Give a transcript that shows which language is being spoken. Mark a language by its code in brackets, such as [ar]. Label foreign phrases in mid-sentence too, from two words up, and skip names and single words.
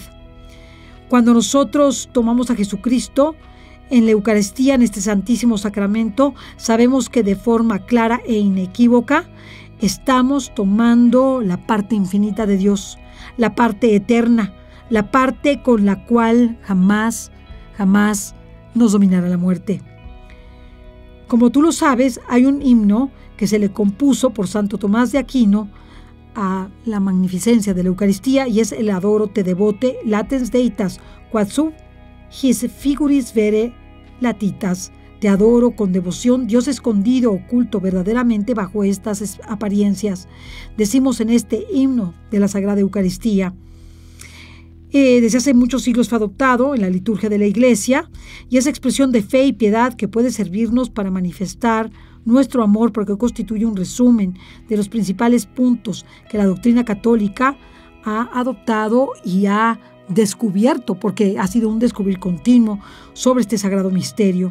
[es] Cuando nosotros tomamos a Jesucristo en la Eucaristía, en este Santísimo Sacramento, sabemos que de forma clara e inequívoca estamos tomando la parte infinita de Dios, la parte eterna, la parte con la cual jamás nos dominará la muerte. Como tú lo sabes, hay un himno que se le compuso por Santo Tomás de Aquino a la magnificencia de la Eucaristía, y es el [la] Adoro te devote latens deitas, quod sub his figuris vere latitas. [es] Te adoro con devoción, Dios escondido, oculto verdaderamente bajo estas apariencias. Decimos en este himno de la Sagrada Eucaristía. Desde hace muchos siglos fue adoptado en la liturgia de la Iglesia, y es expresión de fe y piedad que puede servirnos para manifestar nuestro amor, porque constituye un resumen de los principales puntos que la doctrina católica ha adoptado y ha descubierto, porque ha sido un descubrir continuo sobre este sagrado misterio.